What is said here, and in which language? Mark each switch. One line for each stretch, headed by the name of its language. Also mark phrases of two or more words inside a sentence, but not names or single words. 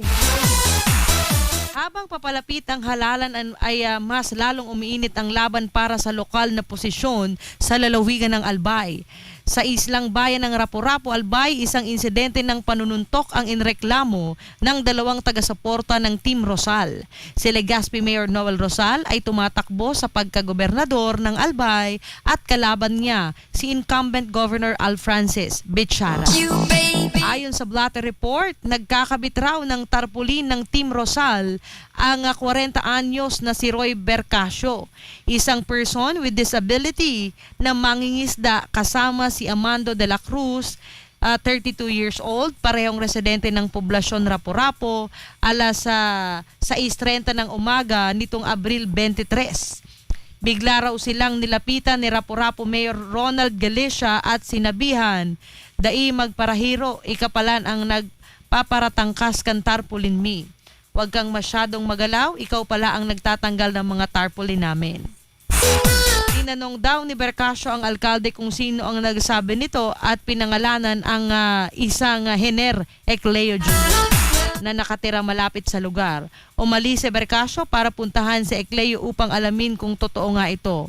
Filipino: Habang papalapit ang halalan ay mas lalong umiinit ang laban para sa lokal na posisyon sa lalawigan ng Albay. Sa islang bayan ng Rapu-Rapu Albay, isang insidente ng panununtok ang inreklamo ng dalawang taga-suporta ng Team Rosal. Si Legazpi Mayor Noel Rosal ay tumatakbo sa pagkagobernador ng Albay at kalaban niya si incumbent Governor Al Francis Bichara. Ayon sa Blatter Report, nagkakabit raw ng tarpaulin ng Team Rosal ang 40 anyos na si Roy Bercasio, isang
English: person with disability
Filipino: na mangingisda kasama si Amando de la Cruz, 32
English: years old,
Filipino: parehong residente ng poblasyon Rapu-Rapu, alas 6:30 ng umaga nitong Abril 23.
Bikol: Bigla raw silang nilapitan ni Rapu-Rapu Mayor Ronald Galicia at sinabihan, "Dai magparahiro, ikapalan ang nagpaparatangkas kan tarpaulin mi.
Filipino: Huwag kang masyadong magalaw, ikaw pala ang nagtatanggal ng mga tarpaulin namin." Tinanong daw ni Bercasio ang alkalde kung sino ang nagsabi nito at pinangalanan ang isang Hener Ecleo Jr. na nakatira malapit sa lugar. Umalis si Bercasio para puntahan si Ecleo upang alamin kung totoo nga ito.